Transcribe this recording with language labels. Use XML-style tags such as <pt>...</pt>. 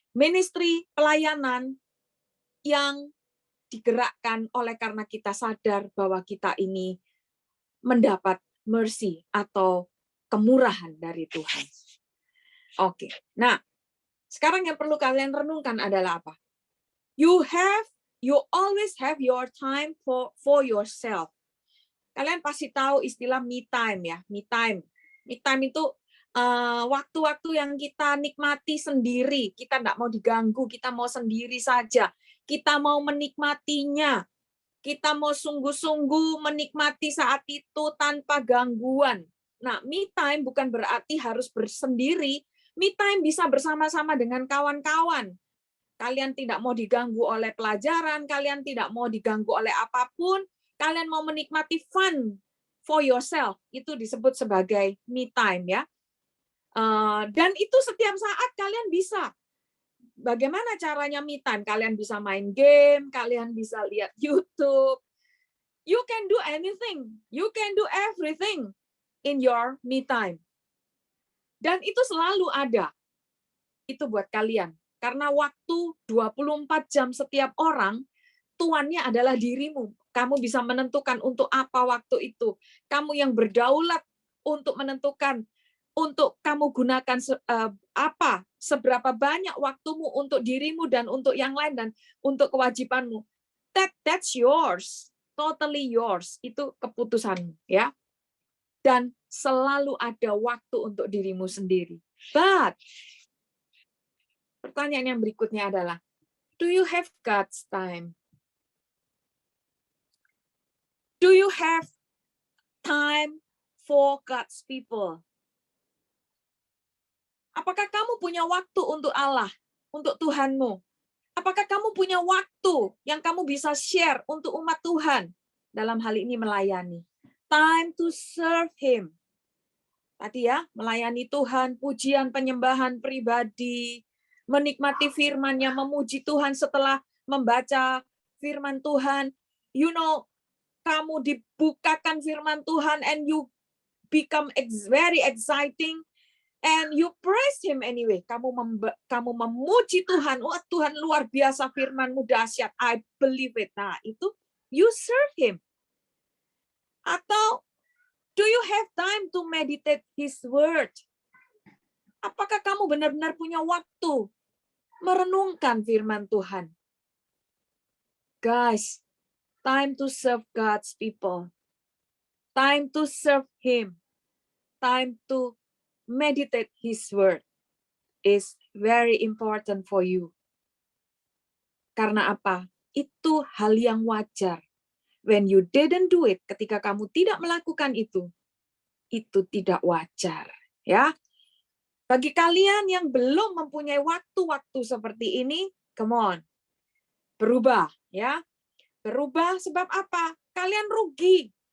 <id>Ministry pelayanan yang digerakkan oleh karena kita sadar bahwa kita ini mendapat mercy atau kemurahan dari Tuhan. Oke. Nah, sekarang yang perlu kalian renungkan adalah apa?</id> <en>You always have your time for yourself.</en> <id>Kalian pasti tahu istilah me time ya, me time. Me time itu waktu-waktu yang kita nikmati sendiri, kita nggak mau diganggu, kita mau sendiri saja, kita mau menikmatinya, kita mau sungguh-sungguh menikmati saat itu tanpa gangguan. Nah, me time bukan berarti harus bersendiri, me time bisa bersama-sama dengan kawan-kawan. Kalian tidak mau diganggu oleh pelajaran, kalian tidak mau diganggu oleh apapun, kalian mau menikmati</id> <en>fun for yourself,</en> <id>itu disebut sebagai me time ya. Dan itu setiap saat kalian bisa. Bagaimana caranya me time? Kalian bisa main game, kalian bisa lihat YouTube.</id> <en>You can do anything. You can do everything in your me time.</en> <id>Dan itu selalu ada. Itu buat kalian. Karena waktu 24 jam setiap orang, tuannya adalah dirimu. Kamu bisa menentukan untuk apa waktu itu. Kamu yang berdaulat untuk menentukan, untuk kamu gunakan apa, seberapa banyak waktumu untuk dirimu dan untuk yang lain dan untuk kewajibanmu.</id> <en>That's yours, totally yours.</en> <id>Itu keputusanmu, ya. Dan selalu ada waktu untuk dirimu sendiri.</id> <en>But</en> <id>pertanyaan yang berikutnya adalah,</id> <en>do you have God's time? Do you have time for God's people?</en> <id>Apakah kamu punya waktu untuk Allah, untuk Tuhanmu? Apakah kamu punya waktu yang kamu bisa share untuk umat Tuhan? Dalam hal ini melayani.</id> <en>Time to serve Him.</en> <id>Tadi ya, melayani Tuhan, pujian, penyembahan pribadi, menikmati firman-Nya, memuji Tuhan setelah membaca firman Tuhan, kamu dibukakan firman Tuhan</id> <en>and you become very exciting and you praise him anyway.</en> <id>Kamu memuji Tuhan. Wah, Tuhan luar biasa, firman-Mu dahsyat.</id> <en>I believe it.</en> <id>Nah, itu</id> <en>you serve him. Atau do you have time to meditate his word?</en> <id>Apakah kamu benar-benar punya waktu merenungkan firman Tuhan?</id> <en>Guys, time to serve God's people. Time to serve him. Time to meditate his word is very important for you.</en> <id>Karena apa? Itu hal yang wajar.</id> <en>When you didn't do it,</en> <id>ketika kamu tidak melakukan itu tidak wajar, ya. Bagi kalian yang belum mempunyai waktu-waktu seperti ini,</id> <en>come on.</en> <id>Berubah, ya. Berubah sebab apa? Kalian rugi.</id>